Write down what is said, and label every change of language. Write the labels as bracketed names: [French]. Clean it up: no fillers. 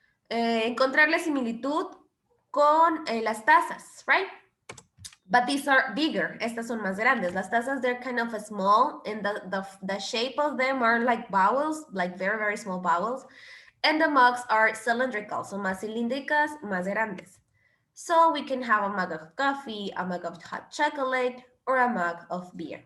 [Spanish] encontrarle similitud con las tazas, [English] right? But these are bigger. [Spanish] Estas son más grandes. Las tazas, [English] they're kind of small, and the shape of them are like vowels, like very, very small vowels. And the mugs are cylindrical, so [Spanish] más cilíndricas, más grandes. [English] So we can have a mug of coffee, a mug of hot chocolate, or a mug of beer.